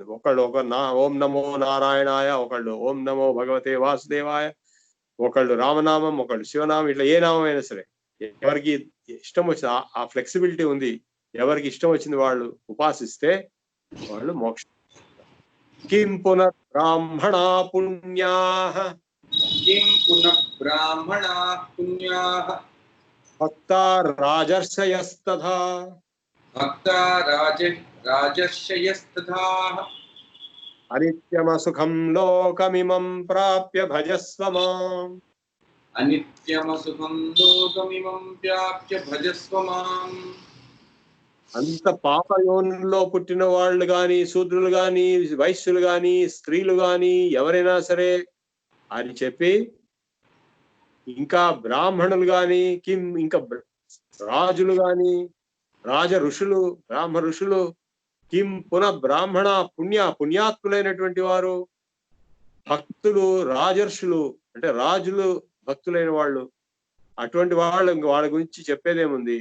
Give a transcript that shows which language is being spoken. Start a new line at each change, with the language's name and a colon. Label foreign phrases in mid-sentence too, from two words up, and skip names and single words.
Telugu: ఒకళ్ళు
Sanskrit: ఓం నమో నారాయణాయ,
Telugu: ఒకళ్ళు
Sanskrit: ఓం నమో భగవతే వాసుదేవాయ,
Telugu: ఒకళ్ళు రామనామం, ఒకళ్ళు శివనామం, ఇట్లా ఏ నామం అయినా సరే ఎవరికి ఇష్టం వచ్చిన ఆ ఫ్లెక్సిబిలిటీ ఉంది. ఎవరికి ఇష్టం వచ్చింది వాళ్ళు ఉపాసిస్తే వాళ్ళు మోక్షం.
Sanskrit: కిం పునః బ్రాహ్మణా పుణ్యాః किं पुनः ब्राह्मणाः पुण्याः భక్తా రాజర్షయస్తథా भक्ता राजर्षयस्तथा అనిత్యమసుఖం లోకమిమం ప్రాప్య భజస్వ మాం. अनित्यमसुखं लोकमिमं प्राप्य भजस्व माम्।
Telugu: అంత పాపయోనుల్లో పుట్టిన వాళ్ళు గాని, శూద్రులు గాని, వైశ్యులు గాని, స్త్రీలు గాని, ఎవరైనా సరే అని చెప్పి, ఇంకా బ్రాహ్మణులు గాని, ఇంకా రాజులు గాని, రాజ ఋషులు, బ్రాహ్మ ఋషులు,
Sanskrit: కిం పునః బ్రాహ్మణ
Telugu: పుణ్యాత్ములైనటువంటి వారు, భక్తులు, రాజర్షులు అంటే రాజులు, భక్తులైన వాళ్ళు, అటువంటి వాళ్ళ గురించి చెప్పేదేముంది.